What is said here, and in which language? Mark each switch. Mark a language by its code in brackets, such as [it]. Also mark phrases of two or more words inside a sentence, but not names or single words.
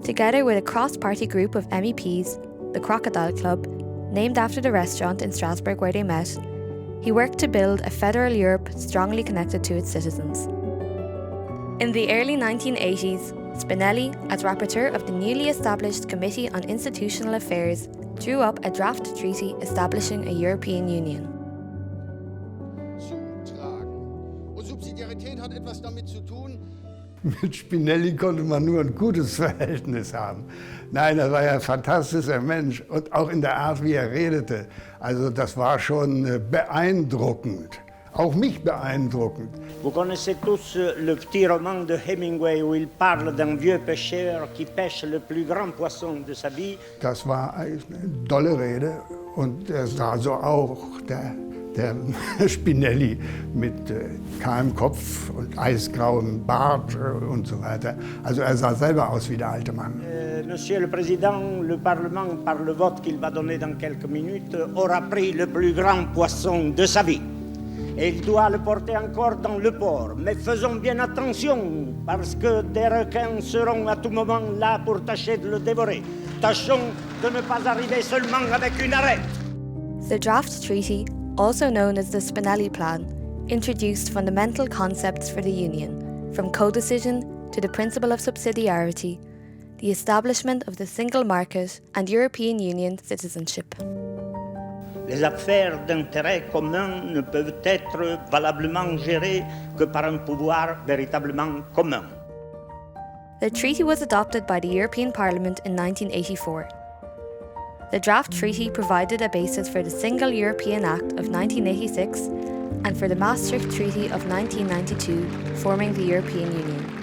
[en] Together with a cross-party group of MEPs, the Crocodile Club, named after the restaurant in Strasbourg where they met, he worked to build a federal Europe strongly connected to its citizens. In the early 1980s, Spinelli, as rapporteur of the newly established Committee on Institutional Affairs, drew up a draft treaty establishing a European Union. [de] Und Subsidiarität hat etwas damit zu tun. Mit Spinelli konnte man nur ein gutes Verhältnis haben. Nein, er war ja ein fantastischer Mensch und auch in der Art, wie er redete. Also das war schon beeindruckend, auch mich beeindruckend. [fr] Vous connaissez tous le petit roman de Hemingway où il parle d'un vieux pêcheur qui pêche le plus grand poisson de sa vie. [de] Das war eine tolle Rede und er sah so auch, der Spinelli mit kahlem Kopf und eisgrauem Bart und so weiter. Also er sah selber aus wie der alte Mann. [fr] Monsieur le Président, le Parlement, par le vote qu'il va donner dans quelques minutes, aura pris le plus grand poisson de sa vie. Et il doit le porter encore dans le port. Mais faisons bien attention, parce que des requins seront à tout moment là pour tâcher de le dévorer. Tâchons de ne pas arriver seulement avec une arête. [en] The draft treaty, also known as the Spinelli Plan, introduced fundamental concepts for the Union, from codecision to the principle of subsidiarity, the establishment of the single market and European Union citizenship. [fr] Les affaires d'intérêt commun ne peuvent être valablement gérées que par un pouvoir véritablement commun. [en] The treaty was adopted by the European Parliament in 1984. The draft treaty provided a basis for the Single European Act of 1986 and for the Maastricht Treaty of 1992, forming the European Union.